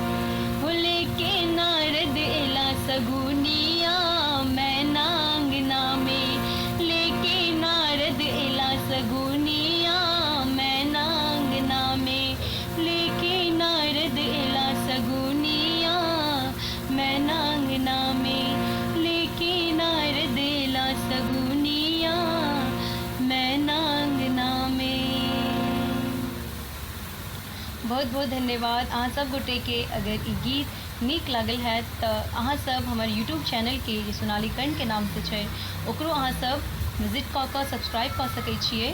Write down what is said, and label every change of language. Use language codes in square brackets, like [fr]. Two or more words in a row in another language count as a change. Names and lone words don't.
[mai] नारद एला सगुनिया मैना अंगना में, लेके नारद एला सगुनिया मैना अंगना में, लेके नारद एला सगुनिया मैना अंगना में, लेके नारद एला सगुनिया मैना अंगना में। बहुत बहुत धन्यवाद अहाँ सब गोटे के। अगर ई गीत नीक लागल है तो अहाँ सब हमार [en] YouTube channel [mai] के जे सोनाली कर्ण के नाम से छै ओकरो अहाँ सब विजिट कऽ कऽ सब्सक्राइब कऽ सकै छियै।